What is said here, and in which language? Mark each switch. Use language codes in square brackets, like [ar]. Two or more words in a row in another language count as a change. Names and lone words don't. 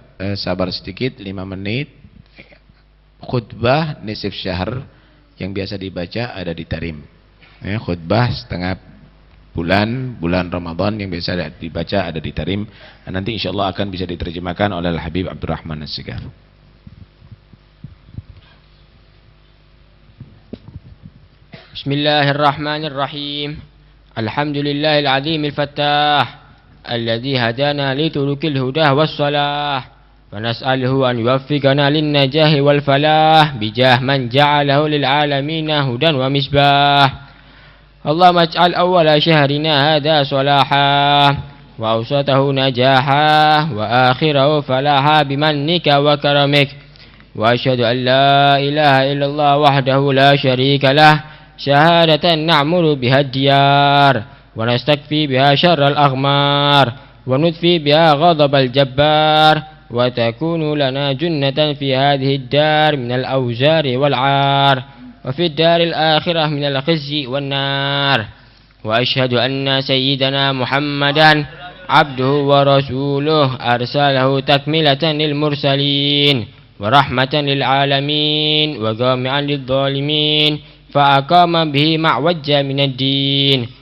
[id] Sabar sedikit, 5 menit. Khutbah [ar] نصف شهر [id] yang biasa dibaca ada di Tarim. Khutbah setengah bulan Ramadan yang biasa dibaca ada di Tarim. Nanti insyaallah akan bisa diterjemahkan oleh Al-Habib Abdurrahman As-Sigar. [ar] بسم الله الرحمن الرحيم. الحمد لله العظيم الفتاح الذي هدانا لطرق الهدى والصلاح ونسأله أن يوفقنا للنجاح والفلاح بجاه من جعله للعالمين هدى ومصباح. اللهم اجعل أول شهرنا هذا صلاحا وأوسطه نجاحا وآخره فلاحا بمنك وكرمك وأشهد أن لا إله إلا الله وحده لا شريك له شهادة نعمر بها ديار ونستكفي بها شر الأغمار ونطفي بها غضب الجبار وتكون لنا جنة في هذه الدار من الأوزار والعار وفي الدار الآخرة من الخزي والنار وأشهد أن سيدنا محمدا عبده ورسوله أرسله تكملة للمرسلين ورحمة للعالمين وجامعا للظالمين فأقام به معوج من الدين